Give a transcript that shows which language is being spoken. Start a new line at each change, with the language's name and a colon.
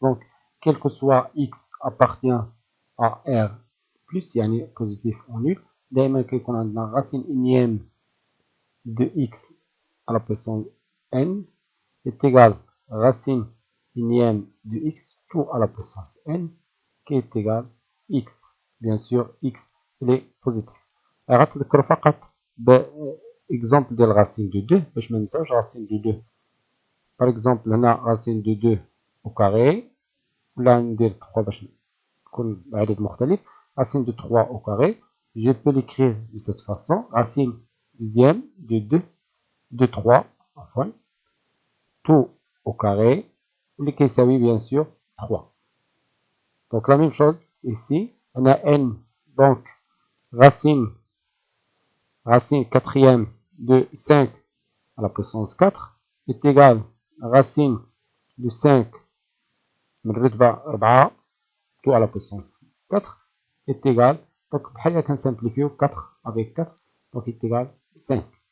French: donc quel que soit x appartient à r plus
Arabic: يعني positif
French: ou nul,
Arabic: دائما كيكون عندنا
French: racine énième de x à la puissance n est égal racine énième de x tout à la puissance n qui est égal x. bien sûr x il est positif.
Arabic: غتذكروا فقط باكزومبل ديال racine de 2 باش ما ننساوش racine de 2.
French: par exemple هنا racine de 2 au carré, ولا ندير 3 باش يكون عدد مختلف. racine de 3 au carré, je peux l'écrire de cette façon: racine deuxième de 2 de 3 enfin tout au carré اللي كيساوي bien sûr 3. donc la même chose ici, on a n, donc racine quatrième de 5 à la puissance 4 est égal racine de 5 من رتبة 4 tout à la puissance 4 est égal, donc
Arabic: بحال كنسامبليفيو
French: 4 avec 4 donc est égal 5.